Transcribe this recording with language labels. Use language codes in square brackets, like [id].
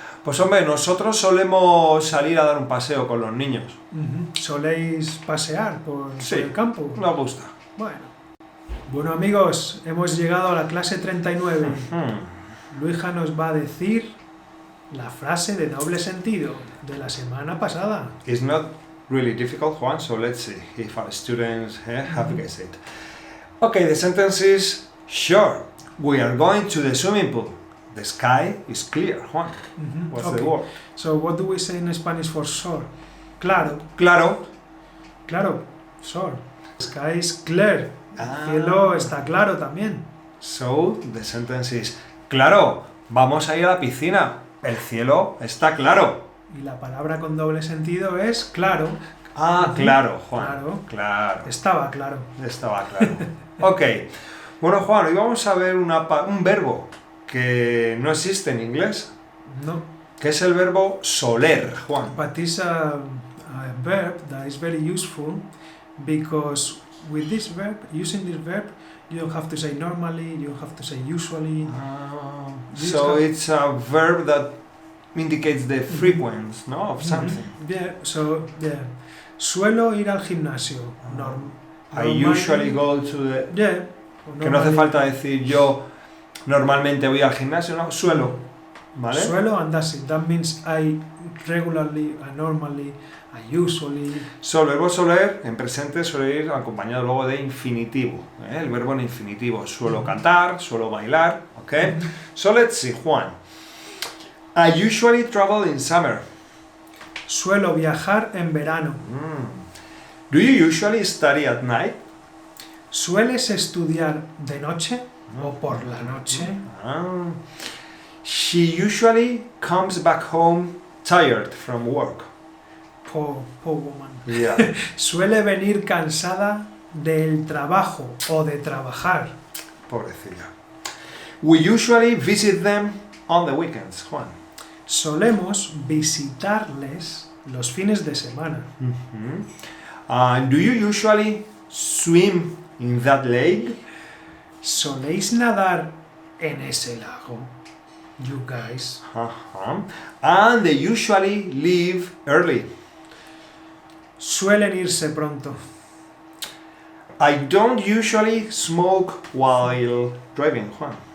[es] pues hombre, nosotros solemos salir a dar un paseo con los niños. ¿Soléis pasear por Sí, el campo? nos gusta. Bueno, amigos, hemos llegado a la clase 39. Luija nos va a decir la frase de doble sentido de la semana pasada. [en] It's not really difficult, Juan, so let's see if our students have guessed it. Okay, the sentence is, sure, we are going to the swimming pool. The sky is clear, Juan. What's the Okay. word? So, what do we say in Spanish for sure? [es] Claro, Claro. claro, [en] sure. Sky is clear. Ah. [es] El cielo está claro también. [en] So, the sentence is, [es] claro, vamos a ir a la piscina. El cielo está claro. Y la palabra con doble sentido es claro. Ah, claro, Juan. Claro. Claro. Estaba claro. Estaba claro. Ok. Bueno, Juan, hoy vamos a ver un verbo que no existe en inglés, No. que es el verbo soler, Juan. [en] But it's a verb that is very useful because with this verb, using this verb, you don't have to say normally, you don't have to say usually. So it's a verb that indicates the frequency, no, of something. Yeah, so, yeah. [es] Suelo ir al gimnasio. [en] I usually go to the... Yeah. [es] Que no hace falta decir yo normalmente voy al gimnasio, no, suelo, ¿vale? Suelo [en] and that's it. That means I regularly, I normally, I usually. So, [es] el verbo soler en presente suele ir acompañado luego de infinitivo, ¿eh? El verbo en infinitivo. Suelo cantar, suelo bailar, ¿ok? [en] So let's see, Juan. I usually travel in summer. [es] Suelo viajar en verano. [en] Do you usually study at night? [es] ¿Sueles estudiar de noche o por la noche? [en] She usually comes back home tired from work. Poor woman. Yeah. [es] Suele venir cansada del trabajo o de trabajar. Pobrecilla. [en] We usually visit them on the weekends, Juan. [es] Solemos visitarles los fines de semana. [en] Do you usually swim in that lake? [es] ¿Soléis nadar en ese lago? [en] You guys. And they usually leave early. [es] Suelen irse pronto. [en] I don't usually smoke while driving, Juan.